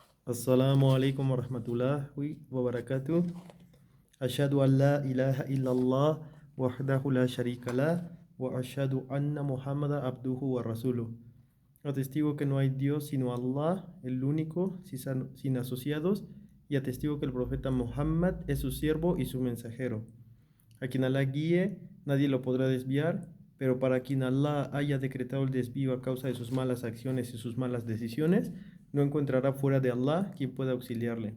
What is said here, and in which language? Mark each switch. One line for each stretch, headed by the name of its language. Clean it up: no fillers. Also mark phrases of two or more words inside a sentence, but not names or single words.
Arabic: السلام عليكم ورحمة الله وبركاته. أشهد أن لا إله إلا الله وحده لا شريك له وأشهد أن محمدا عبده ورسوله.
Spanish: Atestigo que no hay Dios sino Allah, el único, sin asociados, y atestigo que el profeta Muhammad es su siervo y su mensajero. A quien Allah guíe, nadie lo podrá desviar, pero para quien Allah haya decretado el desvío a causa de sus malas acciones y sus malas decisiones, no encontrará fuera de Allah quien pueda auxiliarle.